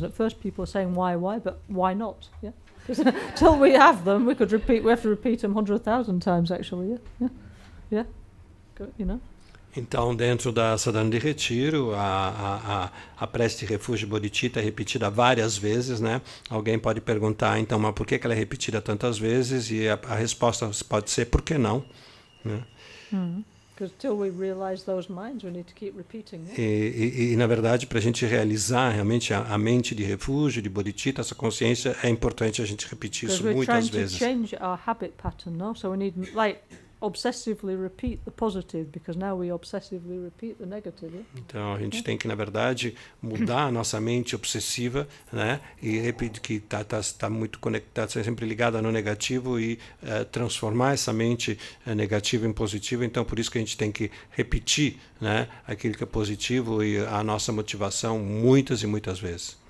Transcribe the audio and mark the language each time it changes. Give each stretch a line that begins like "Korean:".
English: And at first people are saying why, but why not? Yeah, because until we have them, we have to repeat them 100,000 times actually. Yeah. Good, you know.
Portuguese: Então, dentro da sadhana de retiro, a prece de refúgio bodhicitta é repetida várias vezes, né? Alguém pode perguntar, então, mas por que ela é repetida tantas vezes? E a resposta pode ser, por que não? Né?
English: Because till we realize those minds, we need to keep repeating.
Portuguese: E na verdade, para a gente realizar realmente a mente de refúgio, de bodhicitta, essa consciência, é importante a gente repetir isso muitas vezes.
English: We're trying to change our habit pattern, no? So we need, like, obsessively repeat the positive, because now we obsessively repeat the negative. Yeah?
Portuguese: Então a gente tem que, na verdade, mudar a nossa mente obsessiva, né, e repetir que tá muito conectada, sempre ligada no negativo e transformar essa mente negativa em positiva. Então por isso que a gente tem que repetir, né, aquilo que é positivo e a nossa motivação muitas e muitas vezes.